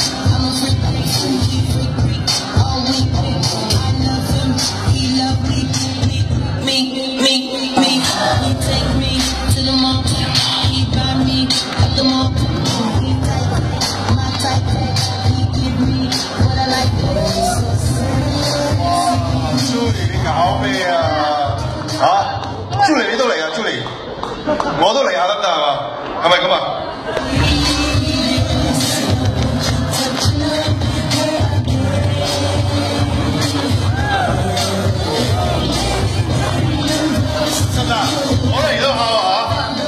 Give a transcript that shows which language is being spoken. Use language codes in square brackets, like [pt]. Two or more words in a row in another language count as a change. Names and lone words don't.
[en] I'm a freak, all week. I love him, he love me. He take me to the mall, he buy me at the mall. He type, my type, he give me what I like. [yue] 你搞咩啊？嚇！朱莉你都嚟啊？朱莉，我都嚟下得唔得係嘛？係咪咁啊？真㗎，我嚟都下喎嚇！